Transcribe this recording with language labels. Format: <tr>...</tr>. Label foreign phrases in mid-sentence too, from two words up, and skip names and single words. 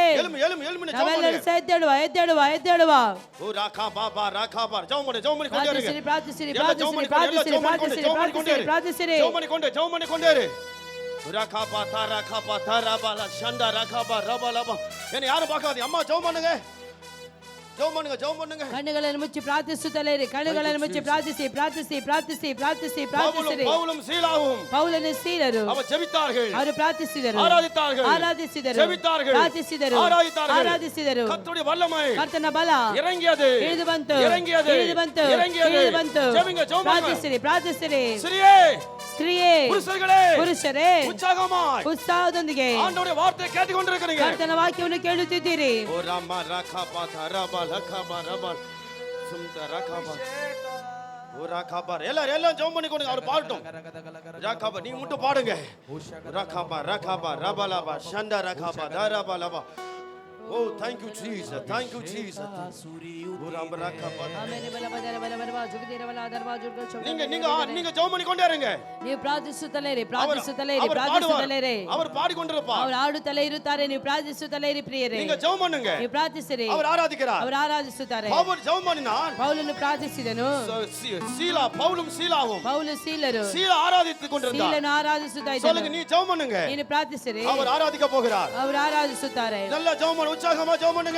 <ta>எழும்பு எழும்பு எழும்பு</ta> <kn>ನಾವೆಲ್ಲರೂ ಸಹ ಎದ್ದೇಳುವ, ಎದ್ದೇಳುವ, ಎದ್ದೇಳುವ. ஓ ராகா பாபா</kn> <ta>ஜெபம் பண்ணி கொண்டே இருங்க.</ta> <kn>ಪ್ರಾರ್ಥಿಸಿರಿ, ಪ್ರಾರ್ಥಿಸಿರಿ, ಪ್ರಾರ್ಥಿಸಿರಿ, ಪ್ರಾರ್ಥಿಸಿರಿ, ಪ್ರಾರ್ಥಿಸಿರಿ, ಪ್ರಾರ್ಥಿಸಿರಿ.</kn> <ta>ஜெபம் பண்ணி கொண்டே இரு. ராகா தாரா ஷண்டா ராகா ரபலபா. என்ன யாரும் பார்க்காதீங்க. அம்மா ஜெபம் பண்ணுங்க. ஜெபம் பண்ணுங்க.</ta> <kn>ಕಣ್ಣುಗಳನ್ನು ಮುಚ್ಚಿ ಪ್ರಾರ್ಥಿಸುತ್ತಲೇ ಇರಿ. ಕಣ್ಣುಗಳನ್ನು ಮುಚ್ಚಿ ಪ್ರಾರ್ಥಿಸಿ, ಪ್ರಾರ್ಥಿಸಿ, ಪ್ರಾರ್ಥಿಸಿ, ಪ್ರಾರ್ಥಿಸಿ, ಪ್ರಾರ್ಥಿಸಿರಿ.</kn> <ta>பவுலும் சீலாவும்</ta> <kn>ಪೌಲನು ಸೀಲರು</kn> <ta>ಅವರು ಜೆபித்தார்கள்,</ta> <kn>ಅವರು ಪ್ರಾರ್ಥಿಸಿದರು,</kn> <ta>ಆರಾಧಿத்தார்கள்,</ta> <kn>ಆರಾಧಿಸಿದರು,</kn> <ta>ಜೆபித்தார்கள்,</ta> <kn>ಪ್ರಾರ್ಥಿಸಿದರು,</kn> <ta>ಆರಾಧಿத்தார்கள்,</ta> <kn>ಆರಾಧಿಸಿದರು.</kn> <ta>கர்த்தருடைய வல்லமை</ta> <kn>ಕರ್ತನ ಬಲ</kn> <ta>இறங்கியது,</ta> <kn>ಇಳಿದು ಬಂತು,</kn> <ta>இறங்கியது,</ta> <kn>ಇಳಿದು ಬಂತು,</kn> <ta>இறங்கியது.</ta> <kn>ಇಳಿದು ಬಂತು.</kn> <ta>ஜெபிங்க, ஜெபம் பண்ணுங்க.</ta> <kn>ಪ್ರಾರ್ಥಿಸಿರಿ, ಪ್ರಾರ್ಥಿಸಿರಿ.</kn> <ta>ஸ்திரியே,</ta> <kn>ಸ್ತ್ರೀಯೇ,</kn> <ta>புருஷர்களே,</ta> <kn>ಪುರುಷರೇ,</kn> <ta>உற்சாகமாய்</ta> <kn>ಉತ್ಸಾಹದೊಂದಿಗೆ</kn> <ta>ஆண்டவருடைய வார்த்தையை கேட்டுக்கொண்டிருக்கிறீங்க.</ta> <kn>ಕರ್ತನ ವಾಕ್ಯವನ್ನು ಕೇಳುತ್ತಿದ್ದೀರಿ. ஓ ராமா ராகா ரபா லகபா ரபா சுந்த ராகபா ஓ ராகபா</kn> <ta>எல்லாரும் ஜெபம் பண்ணி கொடுங்க. அவர் பாடட்டும். ராகபா நீங்க மட்டும் பாடுங்க. ராகபா ரபலபா ஷண்டா ராகபா தாரபா லபா.</ta> <en>Oh, thank you Jesus, thank you Jesus. ஓ ராமா ராகபா.</en> <ta>நீங்க ஜெபம் பண்ணி கொண்டே இருங்க.</ta> <kn>ನೀವು ಪ್ರಾರ್ಥಿಸುತ್ತಲೇ ಇರಿ, ಪ್ರಾರ್ಥಿಸುತ್ತಲೇ ಇರಿ, ಪ್ರಾರ್ಥಿಸುತ್ತಲೇ ಇರಿ.</kn> <ta>அவர் பாடிக்கொண்டிருப்பார்.</ta> <kn>ಅವರು ಆಡುತ್ತಲೇ ಇರುತ್ತಾರೆ. ನೀವು ಪ್ರಾರ್ಥಿಸುತ್ತಲೇ ಇರಿ ಪ್ರಿಯರೇ.</kn> <ta>நீங்க ஜெபம் பண்ணுங்க.</ta> <kn>ನೀವು ಪ್ರಾರ್ಥಿಸಿರಿ.</kn> <ta>அவர் ஆராதிக்கிறார்.</ta> <kn>ಅವರು ಆರಾಧಿಸುತ್ತಾರೆ.</kn> <ta>அவர் ஜெபம் பண்ணினார்.</ta> <kn>ಪೌಲನು ಪ್ರಾರ್ಥಿಸಿದನು.</kn> <ta>சீலா பவுலும் சீலாவும்</ta> <kn>ಪೌಲು ಸೀಲರು</kn> <ta>சீலா ஆராதித்துக் கொண்டிருந்தார்.</ta> <kn>ಸೀಲನು ಆರಾಧಿಸುತ್ತಾ</kn> <ta>சொல்லுங்க,</ta> <kn>ಇದ್ದನು.</kn> <ta>நீ ஜெபம் பண்ணுங்க.</ta> <kn>ನೀನು ಪ್ರಾರ್ಥಿಸಿರಿ.</kn> <ta>அவர் ஆராதிக்க போகிறார்.</ta> <kn>ಅವರು ಆರಾಧಿಸುತ್ತಾರೆ.</kn> <ta>நல்ல ஜெபம் பண்ணு, உற்சாகமா ஜெபம் பண்ணுங்க.</ta>